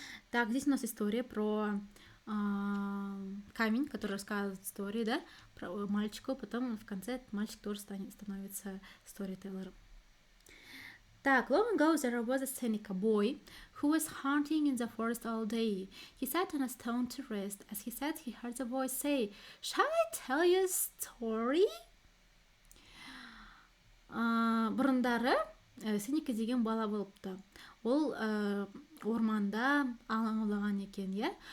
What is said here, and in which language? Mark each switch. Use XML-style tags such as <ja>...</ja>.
<ru>Так, здесь у нас история про камень, который рассказывает истории, да, про мальчика, потом в конце этот мальчик тоже становится storytellerом. Так,</ru> <en>long ago there was a Seneca boy who was hunting in the forest all day. He sat on a stone to rest. As he sat, he heard a voice say, "Shall I tell you a story?"</en> <kk>Бұрындары Сенека деген бала болыпты. Ол орманда аң аулаған екен, иә.</kk>